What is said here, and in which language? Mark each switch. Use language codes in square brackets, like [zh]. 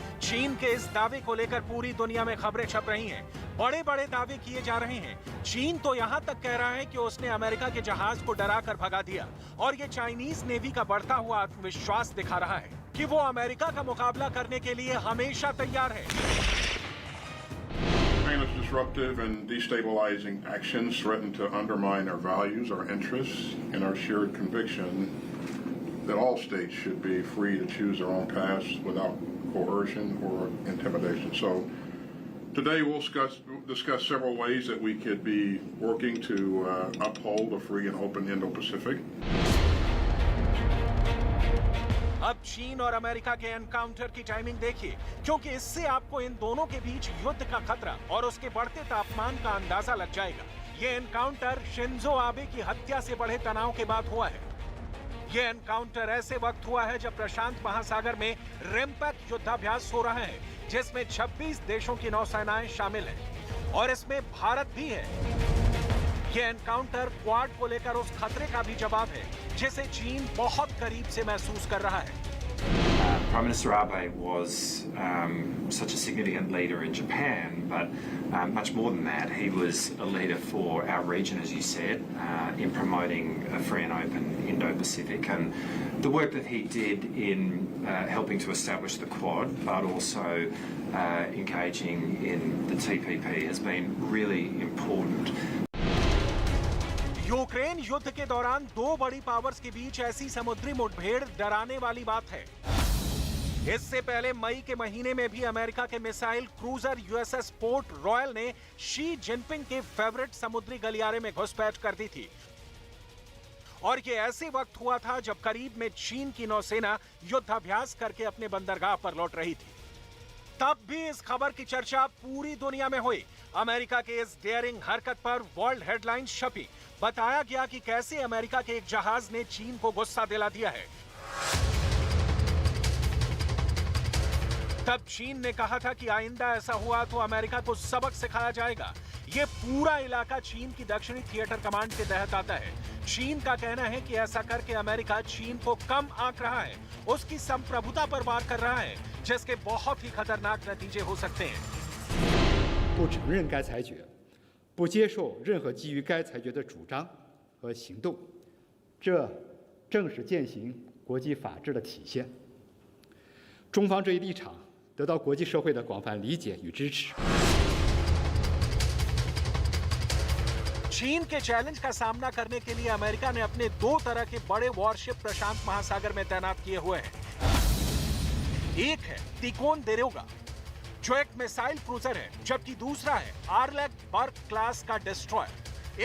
[hi] चीन के इस दावे को लेकर पूरी दुनिया में खबरें छप रही हैं। बड़े बड़े दावे किए जा रहे हैं। चीन तो यहां तक कह रहा है कि उसने अमेरिका के जहाज को डराकर भगा दिया, और ये चाइनीज नेवी का बढ़ता हुआ आत्मविश्वास दिखा रहा है कि वो अमेरिका का मुकाबला करने के लिए हमेशा तैयार है। [en] China's disruptive and destabilizing actions threaten to undermine our values, our interests, and our shared conviction that all states should be free to choose their own paths without coercion or intimidation. So today we'll discuss several ways that we could be working to uphold a free and open Indo-Pacific. [hi] अब चीन और America के encounter की timing देखिए, क्योंकि इससे आपको इन दोनों के बीच युद्ध का खतरा और उसके बढ़ते तापमान का अंदाजा लग जाएगा। ये एनकाउंटर शिंजो आबे की हत्या से बढ़े तनाव के बाद हुआ है। ये एनकाउंटर ऐसे वक्त हुआ है जब प्रशांत महासागर में रिम्पैक्ट युद्धाभ्यास हो रहा है, जिसमें 26 देशों की नौसेनाएं शामिल हैं और इसमें भारत भी है। ये एनकाउंटर क्वाड को लेकर उस खतरे का भी जवाब है जिसे चीन बहुत करीब से महसूस कर रहा है। [en] Prime Minister Abe was such a significant leader in Japan, but much more than that, he was a leader for our region, as you said, in promoting a free and open Indo-Pacific. And the work that he did in helping to establish the Quad, but also engaging in the TPP has been really important. [hi] Ukraine युद्ध के दौरान दो बड़ी powers के बीच ऐसी समुद्री मुठभेड़ डराने वाली बात है। इससे पहले मई के महीने में भी अमेरिका के missile cruiser USS port royal ने शी जिनपिंग के फेवरेट समुद्री गलियारे में घुसपैठ कर दी थी। और ये ऐसे वक्त हुआ था जब करीब में चीन की नौसेना युद्धाभ्यास करके अपने बंदरगाह पर लौट रही थी। तब भी इस खबर की चर्चा पूरी दुनिया में हुई। अमेरिका के इस डेयरिंग हरकत पर वर्ल्ड हेडलाइंस छपी। बताया गया कि कैसे अमेरिका के एक जहाज ने चीन को गुस्सा दिला दिया है। तब चीन ने कहा था कि आइंदा ऐसा हुआ तो अमेरिका को सबक सिखाया जाएगा। ये पूरा इलाका चीन की दक्षिणी थिएटर कमांड के तहत आता है। चीन का कहना है कि ऐसा करके अमेरिका चीन को कम आंक रहा है, उसकी संप्रभुता पर वार कर रहा है, जिसके बहुत ही खतरनाक नतीजे हो सकते हैं। [zh] 不承认该裁决，不接受任何基于该裁决的主张和行动，这正是践行国际法治的体现。中方这一立场得到国际社会的广泛理解与支持。 [hi] चीन के चैलेंज का सामना करने के लिए अमेरिका ने अपने दो तरह के बड़े वॉरशिप प्रशांत महासागर में तैनात किए हुए हैं। एक है तिकोनदेरोगा, जो एक मिसाइल क्रूजर है, जबकि दूसरा है आर्लेक-बर्ग क्लास का डिस्ट्रॉयर।